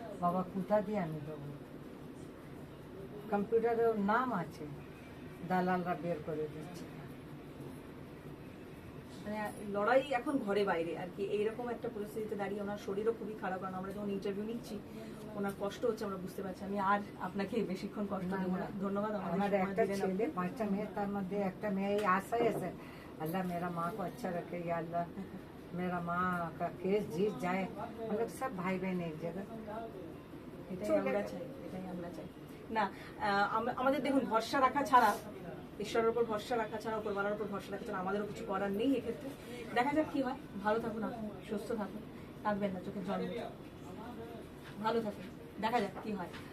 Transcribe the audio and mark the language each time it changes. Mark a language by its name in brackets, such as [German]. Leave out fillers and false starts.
[Bangla] বাবা কোথা দিয়ে আমি দেবো? কম্পিউটারে ওর নাম আছে, দালালরা বের করে দিচ্ছে। মানে লড়াই এখন ঘরে বাইরে আর কি। এইরকম একটা পরিস্থিতিতে দাঁড়িয়ে ওনার শরীরও খুবই খারাপ। কারণ আমরা যখন ইন্টারভিউ নিচ্ছি ওনার কষ্ট হচ্ছে, আমরা বুঝতে পারছি। আমি আর আপনাকে বেশিক্ষণ কষ্ট দেবো না। ধন্যবাদ। আমার একটা ছেলে, 5টা মেয়ে, তার মধ্যে একটা মেয়ে আশাই আছে, [Hindi] अल्लाह मेरा माँ को अच्छा रखे, या अल्लाह मेरा माँ का केस जीत जाए। हम लोग सब भाई बहन एक जगह। [Bangla] এটাই আমরা চাই। না, আমাদের দেখুন, ভরসা রাখা ছাড়া, ঈশ্বরের উপর ভরসা রাখা ছাড়া, উপরওয়ালার উপর ভরসা রাখা ছাড়া আমাদেরও কিছু করার নেই এক্ষেত্রে। দেখা যাক কি হয়। ভালো থাকুন আপনি, সুস্থ থাকুন, কাঁদবেন না, চোখের জল মুছুন। ভালো থাকুন, দেখা যাক কি হয়।